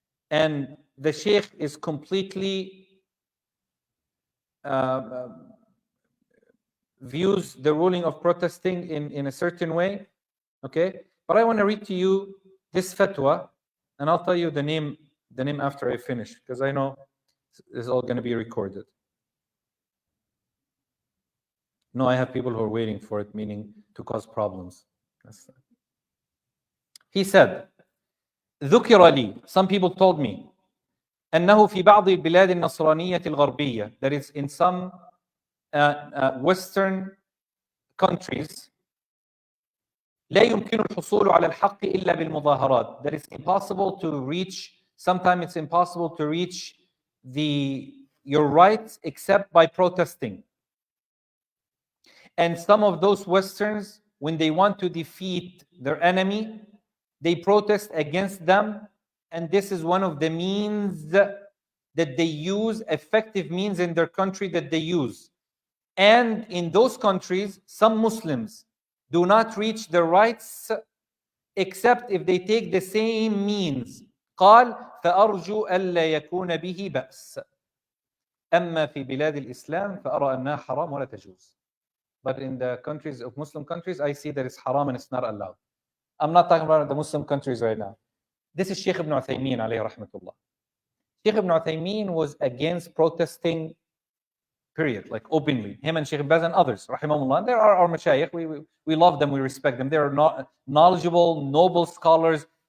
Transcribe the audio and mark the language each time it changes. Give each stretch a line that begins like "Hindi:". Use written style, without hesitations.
English: And the Sheikh is completely views the ruling of protesting in a certain way. Okay? But I want to read to you this fatwa, and I'll tell you the name after I finish, because I know it's all going to be recorded. No, I have people who are waiting for it, meaning to cause problems. He said,
Arabic: ذكر لي,
English: some people told me,
Arabic: أنه في بعض البلاد النصرانية الغربية,
English: that is in some Western countries,
Arabic: لا يمكن الحصول على الحق إلا بالمظاهرات.
English: That it's impossible to reach, sometimes it's impossible to reach your rights except by protesting. And some of those Westerns, when they want to defeat their enemy, they protest against them. And this is one of the means that they use, effective means in their country that they use. And in those countries, some Muslims do not reach their rights except if they take the same means.
Arabic: قال فأرجو ألا يكون به بأس. أما في بلاد الإسلام فأرى أنها حرام ولا تجوز.
English: But in the countries of Muslim countries, I see that it's haram and it's not allowed. I'm not talking about the Muslim countries right now. This is Sheikh ibn Uthaymeen alayhi rahmatullah. Sheikh ibn Uthaymeen was against protesting, period, like openly. Him and Sheikh Baz and others, rahimahullah. There are our mashayikh. We love them, we respect them. They are not knowledgeable, noble scholars.